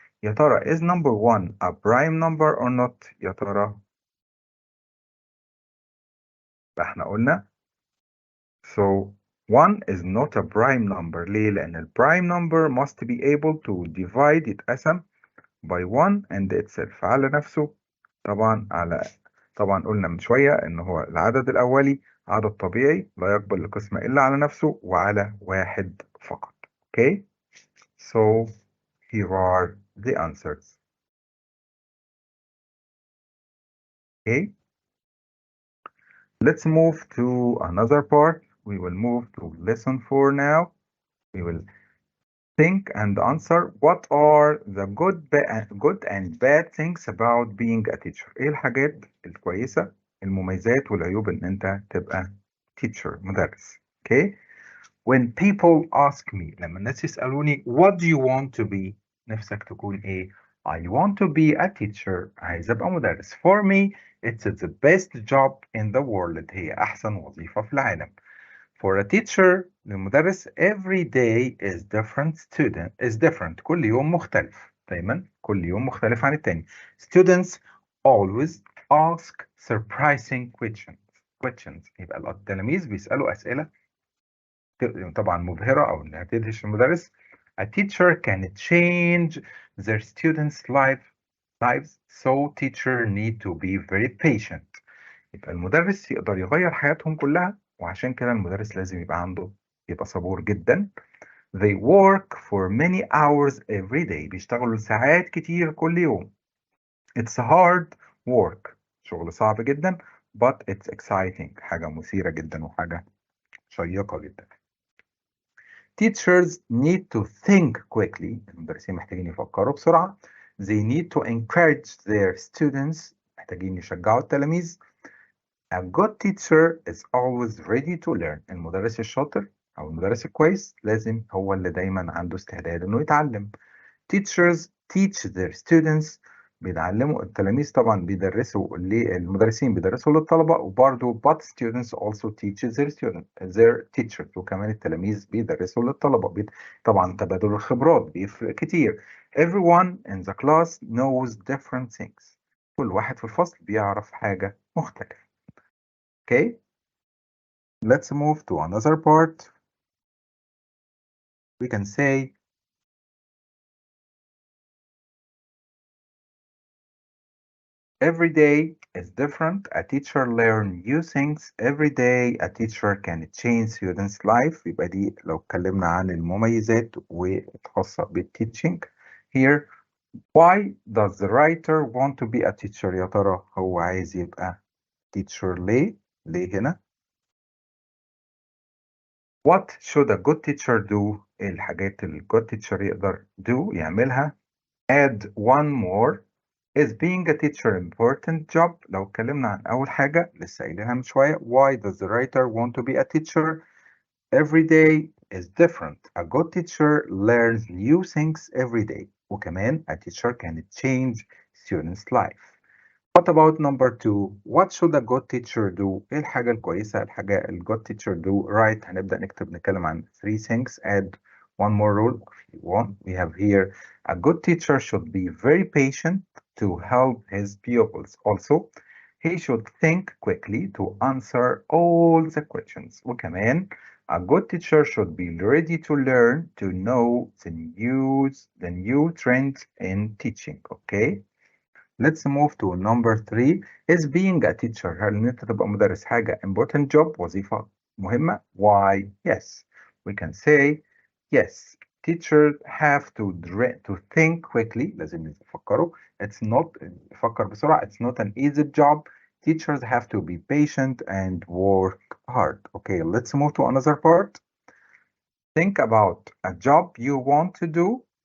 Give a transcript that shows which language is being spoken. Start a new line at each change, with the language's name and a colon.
Arabic: يا ترى
English: is number 1 a prime number or not؟
Arabic: يا ترى احنا قلنا
English: so 1 is not a prime number.
Arabic: ليه؟ لأن ال
English: prime number must be able to divide
Arabic: يتقسم
English: by 1 and itself
Arabic: على نفسه. طبعا قلنا من شوية إن هو العدد الأولي عدد طبيعي لا يقبل القسمة إلا على نفسه وعلى واحد فقط.
English: Okay, so here are the answers. Okay, let's move to another part. We will move to lesson 4 now. We will think and answer what are the good and bad things about being a teacher.
Arabic: ايه الحاجات الكويسة المميزات والعيوب ان انت تبقى teacher مدرس.
English: Okay, when people ask me
Arabic: لما الناس يسألوني
English: what do you want to be؟
Arabic: نفسك تكون ايه؟
English: I want to be a teacher.
Arabic: عايز ابقى مدرس.
English: For me it's the best job in the world.
Arabic: هي احسن وظيفة في العالم.
English: For a teacher
Arabic: للمدرس
English: every day is different.
Arabic: كل يوم مختلف. دايما كل يوم مختلف عن التاني.
English: Students always ask surprising questions.
Arabic: يبقى التلاميذ بيسألوا أسئلة طبعا مبهرة أو إنها تدهش المدرس.
English: A teacher can change their students' lives, so teacher need to be very patient.
Arabic: يبقى المدرس يقدر يغير حياتهم كلها، وعشان كده المدرس لازم يبقى صبور جدا.
English: They work for many hours every day.
Arabic: بيشتغلوا ساعات كتير كل يوم.
English: It's hard work.
Arabic: شغل صعب جدا.
English: But it's exciting.
Arabic: حاجة مثيرة جدا وحاجة شيقة جدا.
English: Teachers need to think quickly.
Arabic: المدرسين محتاجين يفكروا بسرعة.
English: They need to encourage their students.
Arabic: محتاجين يشجعوا التلاميذ.
English: A good teacher is always ready to learn.
Arabic: المدرس الشاطر أو المدرس الكويس لازم هو اللي دايما عنده استعداد إنه يتعلم.
English: Teachers teach their students.
Arabic: بيعلموا التلاميذ طبعا بيدرسوا المدرسين بيدرسوا للطلبة وبرضه
English: but students also teach their teachers
Arabic: وكمان التلاميذ بيدرسوا للطلبة طبعا تبادل الخبرات بيفرق كتير.
English: Everyone in the class knows different things.
Arabic: كل واحد في الفصل بيعرف حاجة مختلفة.
English: Okay, let's move to another part. We can say every day is different. A teacher learns new things. Every day a teacher can change students' life.
Arabic: يبقى دي لو اتكلمنا عن المميزات والخاصة بالteaching.
English: Here, why does the writer want to be a teacher?
Arabic: يا ترى هو عايز يبقى teacher ليه؟ ليه هنا؟
English: What should a good teacher do?
Arabic: إيه الحاجات اللي good teacher يقدر يعملها؟
English: Add one more. Is being a teacher important job؟
Arabic: لو اتكلمنا عن أول حاجة لسه قايلينها من شوية.
English: Why does the writer want to be a teacher? Every day is different. A good teacher learns new things every day. وكمان a teacher can change students' life. What about number two? What should a good teacher do?
Arabic: إيه الحاجة الكويسة الحاجة
English: good teacher do? Right.
Arabic: هنبدأ نتكلم عن
English: three things. Add one more rule if you want. We have here a good teacher should be very patient to help his pupils. Also, he should think quickly to answer all the questions. وكمان a good teacher should be ready to learn to know the new trends in teaching. Okay. Let's move to number three. Is being a teacher
Arabic: هل إن أنت تبقى مدرس حاجة
English: important job
Arabic: وظيفة مهمة?
English: Why? Yes. We can say yes. Teachers have to think quickly.
Arabic: لازم يفكروا.
English: It's not
Arabic: يفكر بسرعة.
English: It's not an easy job. Teachers have to be patient and work hard. Okay, let's move to another part. Think about a job you want to do.